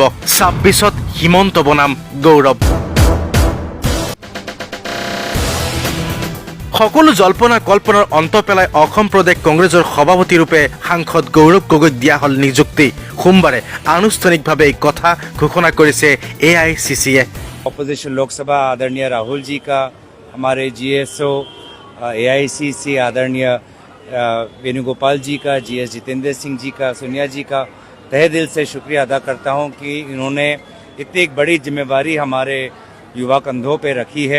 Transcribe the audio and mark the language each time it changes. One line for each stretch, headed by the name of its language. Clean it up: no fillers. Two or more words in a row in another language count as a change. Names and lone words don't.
Assamese: 26ত হিমন্ত বনাম গৌৰৱ। সকলো জল্পনা কল্পনাৰ অন্ত পেলাই অসম প্ৰদেশ কংগ্ৰেছৰ সভাপতিৰূপে সাংসদ গৌৰৱ গগৈক দিয়া হ'ল নিযুক্তি। সোমবাৰে আনুষ্ঠানিকভাৱে এই কথা ঘোষণা কৰিছে AICCয়ে।
Hindi: ऑपोजिशन लोकसभा आदरणीय राहुल जी का, हमारे GSO AICC आदरणीय वेणुगोपाल जी का, GS जितेंद्र सिंह जी का, सोनिया जी का तहे दिल से शुक्रिया अदा करता हूं कि इन्होंने इतनी एक बड़ी जिम्मेवारी हमारे युवा कंधों पे रखी है।